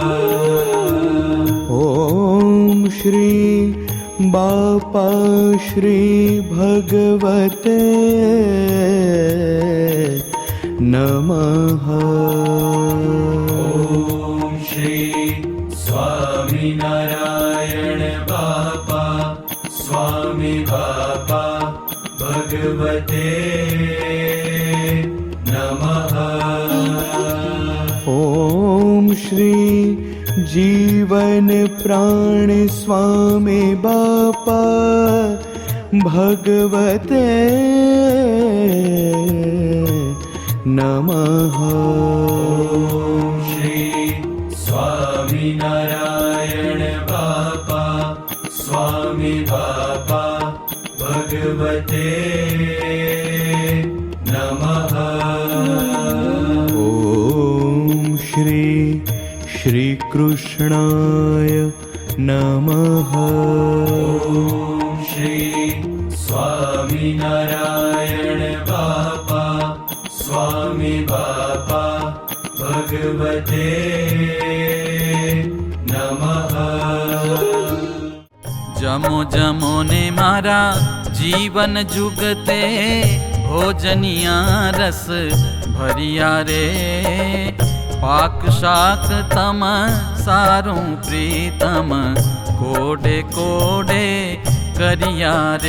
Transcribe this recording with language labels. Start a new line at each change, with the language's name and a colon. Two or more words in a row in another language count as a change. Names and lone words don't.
Sanskrit: ॐ श्री बापा श्री भगवते नमः। ॐ श्री स्वामिनारायण बापा स्वामी बापा भगवते नमः। ॐ श्री जीवन प्राण स्वामी बापा भगवते नमः। ॐ श्री स्वामिनारायण बापा स्वामी बापा भगवते नमः। ॐ श्री श्री कृष्णाय नमः। ॐ श्री स्वामिनारायण बापा स्वामी बापा भगवते नमः।
Gujarati: જમો જમો ને મારા જીવન જુગતે ભોજનિયા રસ ભરિયા રે પાક શાક તમ સારું પ્રીતમ કોડે કોડે કરિયા રે।